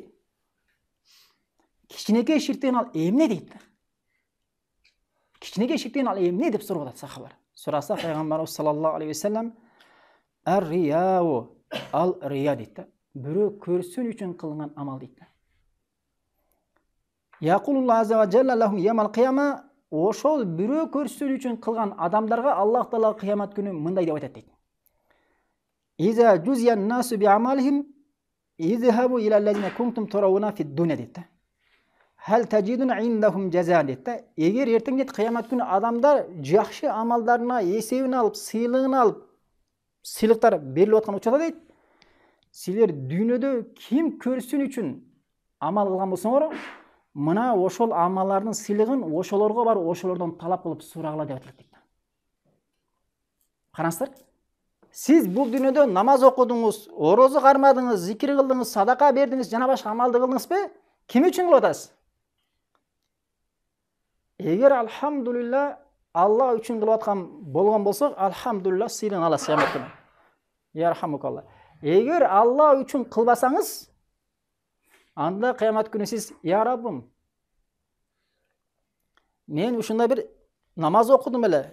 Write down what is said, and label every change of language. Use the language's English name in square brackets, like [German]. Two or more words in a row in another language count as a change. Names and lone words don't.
[Kyrgyz] Кичинекей ширк деген ал эмне дейт. Кичинекей ширк деген ал эмне деп сурап атат сахабалар. Сураса Пайгамбарыбыз [Arabic] صلى الله عليه وسلم الرياء الرياء дейт. [Kyrgyz] Бирөө көрсүн үчүн кылынган амал дейт. [Arabic] يقول الله عز وجل لهم يوم القيامة, [Kyrgyz] ошол бирөө көрсүн үчүн кылган адамдарга Аллах таала кыямат күнү мындай деп айтат дейт. [Arabic] إذا جزي الناس بأعمالهم اذهبوا إلى الذين كنتم تراءون في الدنيا дейт. هل تجدون عندهم جزاء [Kyrgyz] дейт. Эгер эртең дейт кыямат күнү адамдар жакшы амалдарына эсебин алып, сыйлыгын алып, сыйлыктар берилип аткан учурда дейт, силер дүйнөдө ким көрсүн үчүн амал кылган болсоңор, мына ошол амаллардын сыйлыгын ошолорго барып, ошолордон талап кылып сурагыла деп айтылат дейт. [Kazakh] Караңыздар. Siz бұл дүниеде намаз оқыдыңыз, орозы қармадыңыз, зикир қылдыңыз, садақа бердіңіз, [Kyrgyz] жана башка амалды қылдыңыз бе? Ким үчүн кылып атасыз? Эгер алхамдулилла Алла үчүн кылып аткан болгон болсок, алхамдулилла сыйлыгын аласыз кыямат күнү. Ярхамукалла. Эгер Алла үчүн кылбасаңыз, анда кыямат күнү сиз, я Раббым, мен ушундай бир намаз окудум эле.